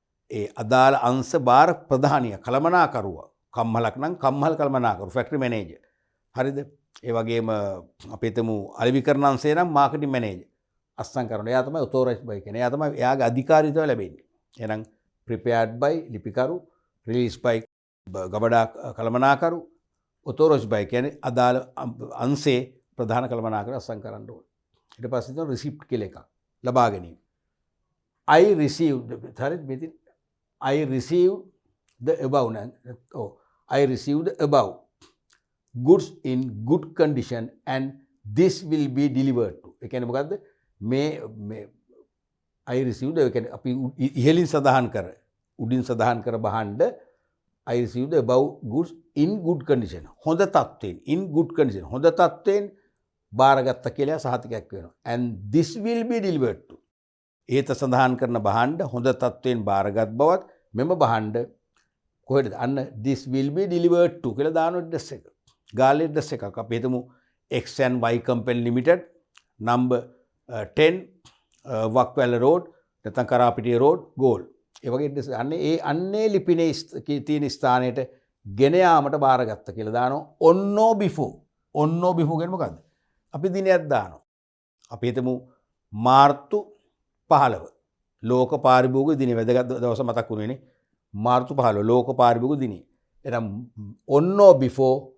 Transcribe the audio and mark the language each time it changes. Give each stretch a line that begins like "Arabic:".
Sinhala: ඒ අදාළ අංශ බාර ප්‍රධානිය කළමනාකරුවා කම්මලක් නම් කම්මල් කළමනාකරු ෆැක්ටරි මැනේජර් හරිද ඒ වගේම අපි හිතමු අලෙවිකරණ අංශය නම් මාකටිං මැනේජර් අස්සම් කරනවා එයා තමයි ඔතොරයිස් බයි කියන්නේ එයා තමයි එයාගේ අධිකාරීත්වය ලැබෙන්නේ එහෙනම්
English: prepared by
Sinhala: ලිපිකරු
English: released by
Sinhala: ගබඩා කළමනාකරු ඔතොරයිස් බයි කියන්නේ අදාළ අංශේ ප්‍රධාන කළමනාකර අස්සම් කරන්න ඕනේ. ඊට පස්සේ තියෙන රිසිප්ට් කියලා එකක් ලබා ගැනීම.
English: I received හරිද මෙතන I received the above I received the above goods in good condition and this will be delivered to.
Sinhala: ඒ කියන්නේ මොකද්ද? මේ
English: I received ඒ කියන්නේ අපි ඉහළින් සඳහන් කර උඩින් සඳහන් කර බහඬ I received the above goods in good condition.
Sinhala: හොඳ තත්ත්වයෙන්
English: in good condition.
Sinhala: හොඳ තත්ත්වයෙන් බාරගත්ත කියලා සහතිකයක් වෙනවා.
English: And this will be delivered to.
Sinhala: ඒත සඳහන් කරන බහඬ හොඳ තත්ත්වයෙන් බාරගත් බවත් මෙම බහඬ කොහෙද? අන්න
English: this will be delivered to
Sinhala: කියලා දාන ඇඩ්‍රස් එක. ගාල්ලේ ඇඩ්‍රස් එකක්. අපි හිතමු X and Y company limited number 10 වක්වැල road නැත්නම් කරාපිටිය road ගෝල්. ඒ වගේ ඇඩ්‍රස් අන්නේ ලිපිනේ තියෙන ස්ථානයට ගෙන යාමට බාරගත්ත කියලා දානවා
English: on or before
Sinhala: කියන්නේ මොකද්ද අපි දිනයක් දානවා අපි හිතමු මාර්තු 15 ලෝක පාරිභෝගික දිනේ වැදගත් දවස මතක් වුණේනේ මාර්තු 15 ලෝක පාරිභෝගික දිනේ එහෙනම් on or before